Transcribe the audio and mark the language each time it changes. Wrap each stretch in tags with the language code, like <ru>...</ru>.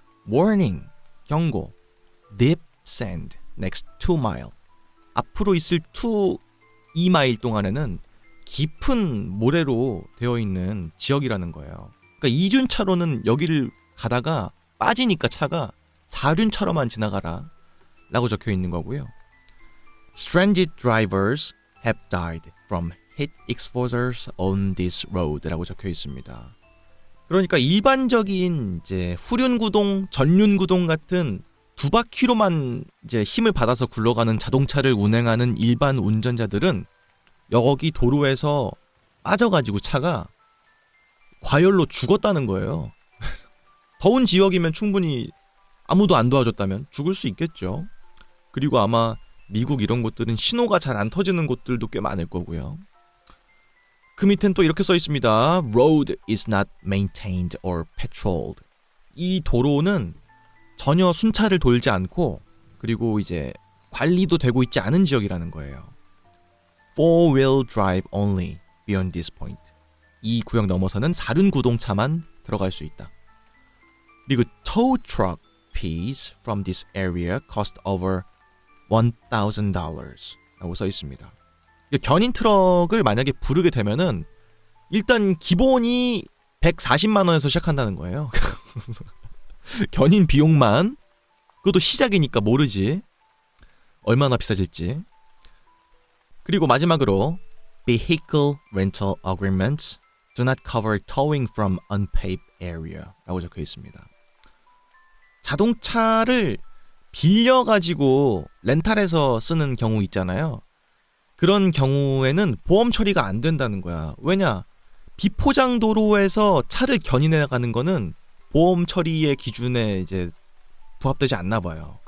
<ko>warning, 경고,</ko> <en>deep sand next 2 mile,</en> <ko>앞으로 있을 2마일 동안에는 깊은 모래로 되어 있는 지역이라는 거예요. 그러니까 이륜차로는 여기를 가다가 빠지니까 차가 4륜차로만 지나가라 라고 적혀 있는 거고요.</ko> <en>Stranded drivers have died from heat exposures on this road</en> <ko>라고 적혀 있습니다. 그러니까 일반적인 이제 후륜구동, 전륜구동 같은 두 바퀴로만 이제 힘을 받아서 굴러가는 자동차를 운행하는 일반 운전자들은 여기 도로에서 빠져가지고 차가 과열로 죽었다는 거예요. 더운 지역이면 충분히 아무도 안 도와줬다면 죽을 수 있겠죠. 그리고 아마 미국 이런 곳들은 신호가 잘 안 터지는 곳들도 꽤 많을 거고요. 그 밑엔 또 이렇게 써 있습니다.</ko> <en>Road is not maintained or patrolled.</en> <ko>이 도로는 전혀 순찰을 돌지 않고 그리고 이제 관리도 되고 있지 않은 지역이라는 거예요.</ko> <en>4-wheel drive only beyond this point.</en> <ko>이 구역 넘어서는 사륜 구동차만 들어갈 수 있다. 그리고</ko> <en>tow truck fees from this area cost over $1,000</en> <ko>라고 써 있습니다. 견인 트럭을 만약에 부르게 되면은 일단 기본이 140만 원에서 시작한다는 거예요. 견인 비용만. 그것도 시작이니까 모르지 얼마나 비싸질지. 그리고 마지막으로</ko> <en>Vehicle rental agreements do not cover towing from unpaved area</en> <ko>라고 적혀 있습니다. 자동차를 빌려가지고 렌탈해서 쓰는 경우 있잖아요. 그런 경우에는 보험 처리가 안 된다는 거야. 왜냐? 비포장 도로에서 차를 견인해 가는 거는 보험 처리의 기준에 이제 부합되지 않나 봐요.</ko>